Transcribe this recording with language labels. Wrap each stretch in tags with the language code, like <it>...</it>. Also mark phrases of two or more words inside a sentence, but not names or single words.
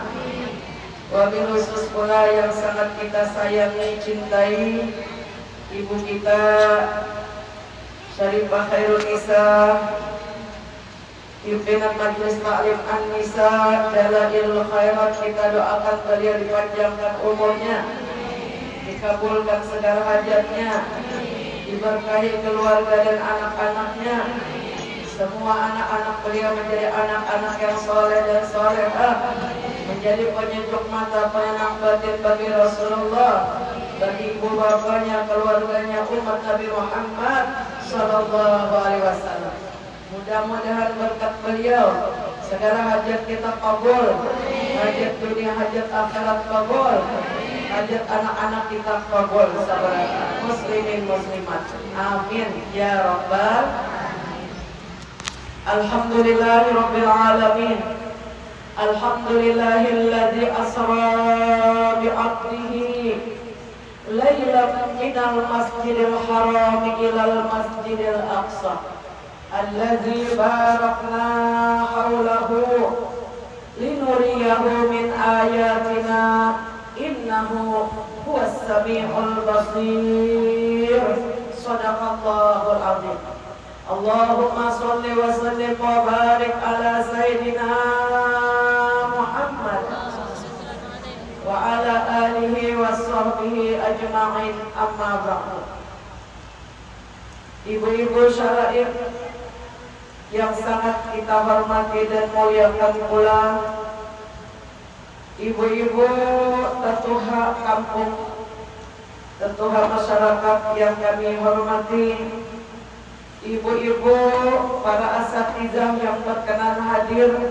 <ar>وبالخصوص</ar> <id>pula yang sangat kita sayangi, cintai, ibu kita Syarifah Khairul Nisa, pimpinan Majelis Taklim An-Nisa Dalailul Khairat, kita doakan beliau dipanjangkan umurnya, dikabulkan segala hajatnya, diberkahi keluarga dan anak-anaknya. Semua anak-anak beliau menjadi anak-anak yang soleh dan solehah, menjadi penyejuk mata, penenang batin bagi Rasulullah, bagi ibu bapanya, keluarganya, umat Nabi Muhammad</id> <ar>صلى الله عليه وسلم.</ar> <id>Mudah-mudahan berkat beliau segala hajat kita kabul, hajat dunia, hajat akhirat kabul, hajat anak-anak kita kabul, sahabat muslimin muslimat.</id> <ar>آمين يا رب. الحمد لله رب العالمين. الحمد لله الذي أسرى بعبده ليلا من المسجد الحرام إلى المسجد الأقصى الذي باركنا حوله لنريه من آياتنا إنه هو السميع البصير. صدق الله العظيم. اللهم صل وسلم وبارك على سيدنا محمد وعلى آله وصحبه أجمعين، أما بعد.</ar> <id>Ibu-ibu syara'ir yang sangat kita hormati dan muliakan pula, ibu-ibu tetuha kampung, tetuha masyarakat yang kami hormati, ibu-ibu para asatizah yang berkenan hadir</id>